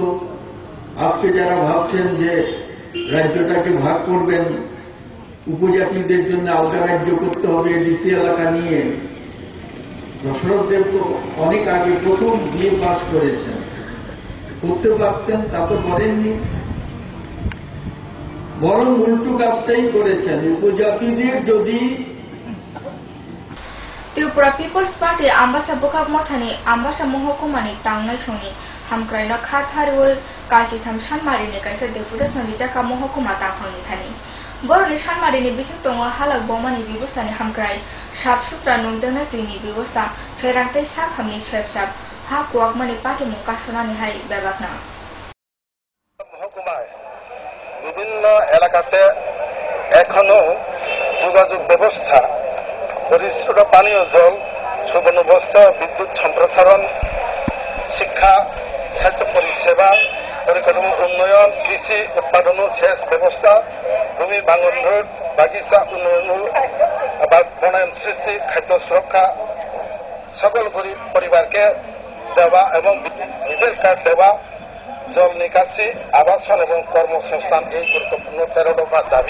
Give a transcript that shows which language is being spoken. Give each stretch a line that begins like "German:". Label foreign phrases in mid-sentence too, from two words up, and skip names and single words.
Bangla: আজকে যারা ভাবছেন যে রাজ্যটাকে ভাগ করবেন, উপজাতিদের জন্য আলাদা রাজ্য করতে হবে ডিসি এলাকা নিয়ে, দশরথ দেব তো অনেক আগে প্রথম বিয়ে পাস করেছেন, করতে পারতেন, তা তো করেননি, বরং উল্টো কাজটাই করেছেন। উপজাতিদের যদি
Kok Borok: त्रिपुरा पिपल्स पार्टी आम्बासा बुकाक मथानि आम्बासा महकुमानि तांनाय समनि हामक्रायना खाथारिवै काजिथाम सानमारिनि कायसा डेपुटेसन रिजाका महकुमा तांखांनि थानि बरनि सानमारिनि बिसिं दङ हालाक बमानि बेबस्थानि हामक्राय साफ सुथ्रा नंजानाय दैनि बेबस्था फेरांथाय साखामनि सेबसाब हा कुवाकमानि पार्टी मुकासनानि हाय बेबाकना
Bangla: महकुमाय বিভিন্ন এলাকাতে এখনো যোগাযোগ ব্যবস্থা, পরিষ্কার পানীয় জল, সুবন্দোবস্ত, বিদ্যুৎ সম্প্রসারণ, শিক্ষা, স্বাস্থ্য পরিষেবা, পরিকাঠামো উন্নয়ন, কৃষি উৎপাদন ও সেচ ব্যবস্থা, ভূমি ভাঙন রোধ, বাগিচা উন্নয়ন, বনায়ন সৃষ্টি, খাদ্য সুরক্ষা, সকল গরিব পরিবারকে দেওয়া এবং বিপিএল কার্ড দেওয়া, জল নিকাশি, আবাসন এবং কর্মসংস্থান, এই গুরুত্বপূর্ণ 13 দফার দাবি।